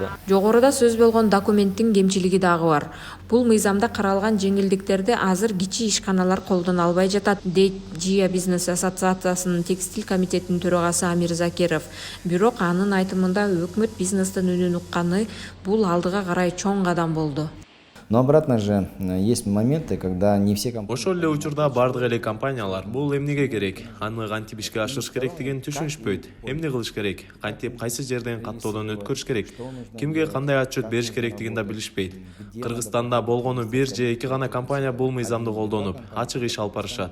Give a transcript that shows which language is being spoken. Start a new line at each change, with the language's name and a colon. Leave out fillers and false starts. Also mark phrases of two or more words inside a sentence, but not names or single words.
Kyrgyz: Жогоруда сөз болгон документтин кемчилиги дагы бар. Бул мыйзамда каралган жеңилдиктерди азыр кичи ишканалар колдоно албай жатат, дейт Жия бизнес ассоциациясынын текстиль комитетинин төрагасы Амир Закиров. Бирок анын айтымында өкмөт бизнестин үнүн укканы бул алдыга карай чоң кадам болду.
Russian: Но обратно же есть моменты, когда не все компании...
Kyrgyz: Ошол эле учурда бардык эле компаниялар бул эмнеге керек, аны кантип ишке ашырыш керектигин түшүнүшпөйт. Эмне кылыш керек, кантип кайсы жерден каттоодон өткөрүш керек, кимге кандай отчет бериш керектигин да билишпейт. Кыргызстанда болгону бир же эки гана компания бул мыйзамды колдонуп, ачык иш алып барышат.